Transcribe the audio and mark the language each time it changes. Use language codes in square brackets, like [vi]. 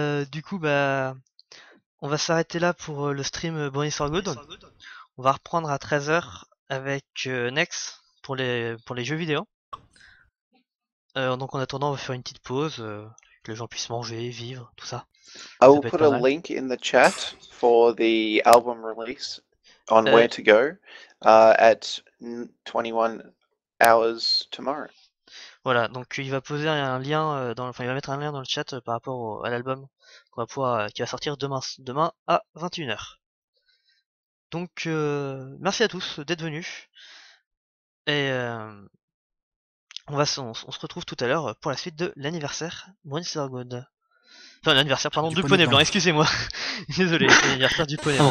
[fr] Du coup, bah, on va s'arrêter là pour le stream Bronies for Good. On va reprendre à 13h avec Nex pour les jeux vidéo. Donc en attendant, on va faire une petite pause, que les gens puissent manger, vivre, tout ça. [en] I will put a link in the chat for the album release on where to go at 21 hours tomorrow. [fr] Voilà, donc il va poser un lien il va mettre un lien dans le chat par rapport à l'album qu'on va pouvoir qui va sortir demain à 21h. Donc merci à tous d'être venus et on se retrouve tout à l'heure pour la suite de l'anniversaire Bronies for Good. Enfin l'anniversaire pardon du poney blanc, excusez-moi. Désolé, l'anniversaire du poney blanc.